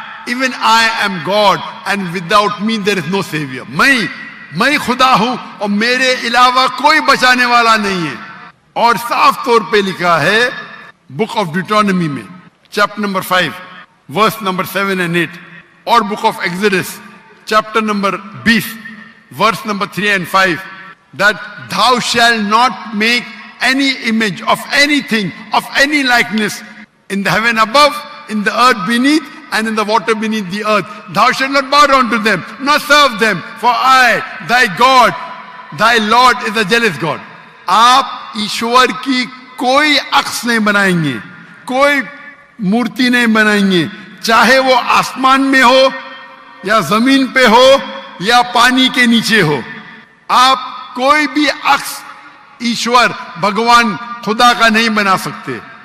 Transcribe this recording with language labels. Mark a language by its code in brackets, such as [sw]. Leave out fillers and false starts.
[en] even I am God and without me there is no savior۔ [ur] میں خدا ہوں اور میرے علاوہ کوئی بچانے والا نہیں ہے۔ اور صاف طور پہ لکھا ہے بک آف ڈیوٹرانومی میں chapter number 5 verse number 7 and 8، اور book of Exodus chapter number 20 verse number 3 and 5، [en] that thou shalt not make any image of anything, of any likeness in the heaven above, in the earth beneath, and in the water beneath the earth. Thou shalt not bow down to them, nor serve them, for I, thy God, thy Lord is a jealous God. [ur] آپ ایشور کی کوئی عکس نہیں بنائیں گے, کوئی مورتی نہیں بنائیں گے, چاہے وہ آسمان میں ہو یا زمین پہ ہو یا پانی کے نیچے ہو. آپ کوئی بھی عکس ایشور بھگوان خدا کا نہیں بنا سکتے.